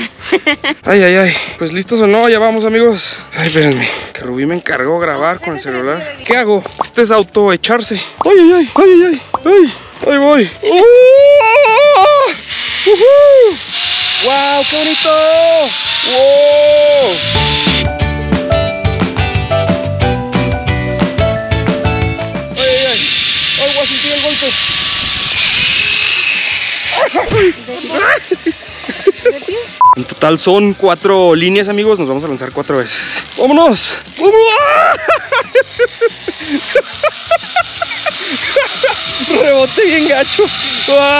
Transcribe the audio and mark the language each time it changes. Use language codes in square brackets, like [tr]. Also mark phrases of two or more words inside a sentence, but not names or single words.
[es] Ay, ay, ay. Pues listos o no, ya vamos, amigos. Ay, espérenme, que Rubí me encargó grabar con el celular. ¿Qué hago? Este es auto echarse. Ay, ay, ay, ay, ay, ay. Ahí voy. ¡Wow! ¡Qué bonito! ¡Wow! ¡Ay, ay, ay! ¡Ay, voy a sentir el golpe! En total son 4 líneas, amigos. Nos vamos a lanzar 4 veces. ¡Vámonos! Rebote bien gacho. ¡Ah!